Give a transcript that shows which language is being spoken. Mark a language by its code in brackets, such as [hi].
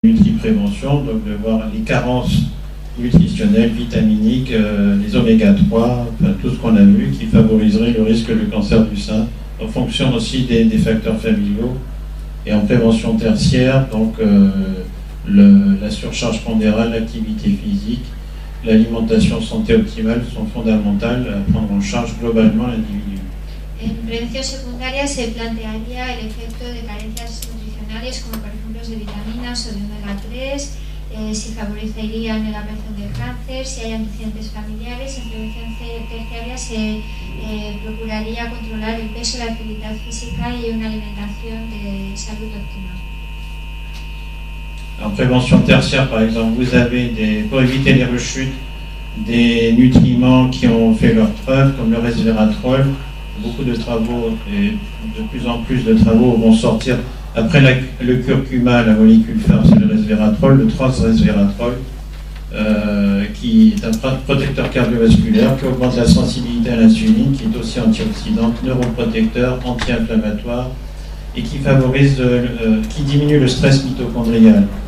[fr] nutri-prévention, donc de voir les carences nutritionnelles, vitaminiques, les oméga 3, enfin, tout ce qu'on a vu qui favoriserait le risque de cancer du sein, en fonction aussi des facteurs familiaux. Et en prévention tertiaire, donc la surcharge pondérale, l'activité physique, l'alimentation santé optimale sont fondamentales à prendre en charge globalement l'individu. [es] En prevención secundaria se plantearía el efecto de carencias nutricionales como por ejemplo de vitaminas o de omega 3, si favorecerían la aparición del cáncer, si hay antecedentes familiares. En prevención terciaria se procuraría controlar el peso, la actividad física y una alimentación de salud óptima. [fr] En prévention tertiaire, par exemple, vous avez, pour éviter les rechutes, des nutriments qui ont fait leur preuve, comme le resveratrol. Beaucoup de travaux, et de plus en plus de travaux vont sortir. Après le curcuma, la molécule phare, c'est le resveratrol, le transresveratrol, qui est un protecteur cardiovasculaire, qui augmente la sensibilité à l'insuline, qui est aussi antioxydante, neuroprotecteur, anti-inflammatoire, et qui favorise, qui diminue le stress mitochondrial.